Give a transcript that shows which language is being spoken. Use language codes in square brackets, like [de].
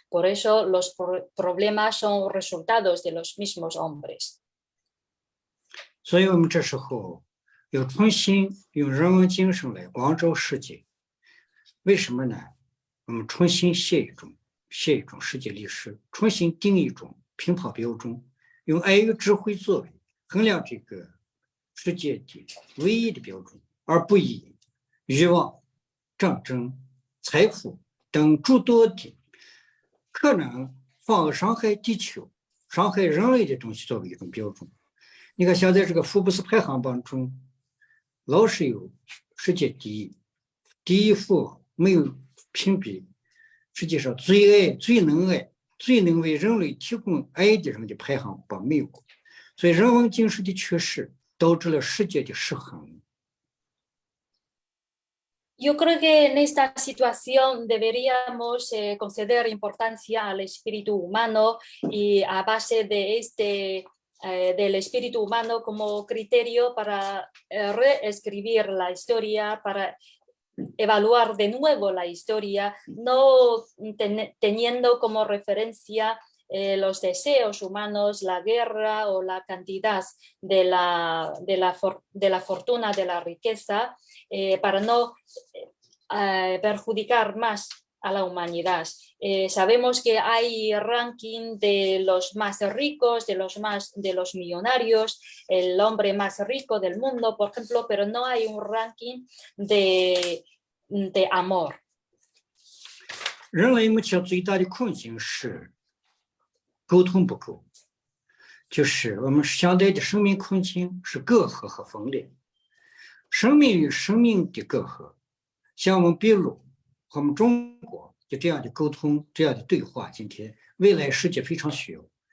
[es] Por eso los problemas son resultados de los mismos hombres. [zh] 所以我们这时候要重新用人文精神来光照世界。为什么呢？我们重新写一种世界历史，重新定一种评判标准，用爱与智慧作为衡量这个世界的唯一的标准，而不以欲望、战争、财富等诸多的可能反而伤害地球、伤害人类的东西作为一种标准。你看，现在这个福布斯排行榜中，老是有世界第一富翁，没有评比世界上最能为人类提供爱的人的排行榜没有过，所以人文精神的缺失导致了世界的失衡。 [es] Yo creo que en esta situación deberíamos conceder importancia al espíritu humano y a base de este del espíritu humano como criterio para reescribir la historia, para evaluar de nuevo la historia, no teniendo como referencia los deseos humanos, la guerra o la cantidad de la fortuna, de la riqueza, para no perjudicar más a la humanidad. Sabemos que hay ranking de los más ricos, de los millonarios, el hombre más rico del mundo, por ejemplo, pero no hay un ranking de amor. [zh] 人类目前最大的困境是沟通不够，就是我们相对的生命困境是隔阂和分裂。生命与生命的隔阂，像我们秘鲁和我们中国就这样的沟通，这样的对话，今天未来世界非常需要。